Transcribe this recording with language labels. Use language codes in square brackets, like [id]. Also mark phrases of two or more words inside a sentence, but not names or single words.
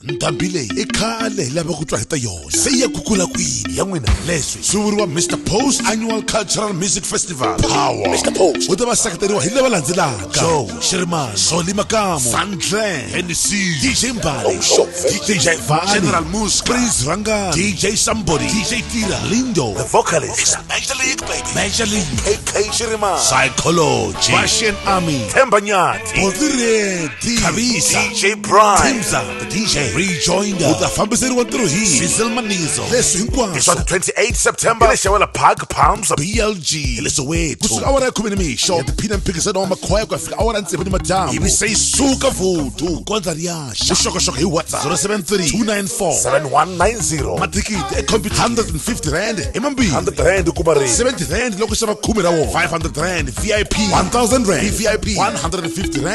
[ts] ndhambi leyi i khale lava ku twa hita yona se ya kukula kwini ya n'wina leswi swi vuriwa Mr Post Annual Cultural Music Festival Power. Mr Post u ta va seketariwa hi lava landzelaka: Joe Shirimani, Zoli Makamo, Sandlen, Hennessy, DJ Mbali, DJ Vani, General Musk, Prince Rangani, DJ Somebody, DJ Tira, Lindo, [en] the vocalist, it's a Major League baby, [ts] Major League, KK Shirimani, Psychology, Russian Army, Tembanyati, Bodire, Kabisa, DJ Prime, Timza, the DJ, Rejoinder, [en] with the [ts] Fambaseri Wanturuhi, Sizzle Manizo, leswi hinkwaswo. [en] It's on the 28th September, Leshawela Park, Palms, BLG, Lesoweto. [ts] Kusuka awara ya 10 nimixo, yatiphina mphikizano wa makhwaya kufika awara ya 7 nimadyambu. Ivi se isuka vutu, kondza riyasha. Vuxokoxoko hi WhatsApp 073-294-7190. Mathikiti e-computer 150 rand, emambili 100 rand kuma ring, 70 rand loko xava 10 ra wona, 500 rand VIP, 1000 rand VIP, 150 rand egedeni.